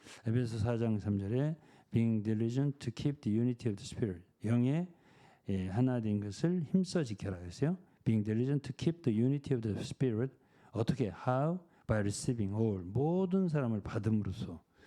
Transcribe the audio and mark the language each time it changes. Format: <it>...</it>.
<ko>에베소 4장 3절에</ko> <en>being diligent to keep the unity of the spirit.</en> <ko>영의 하나 된 것을 힘써 지켜라 그랬어요.</ko> <en>Being diligent to keep the unity of the spirit.</en> <ko>어떻게?</ko> <en>How? By receiving all.</en> <ko>모든 사람을 받음으로써.</ko>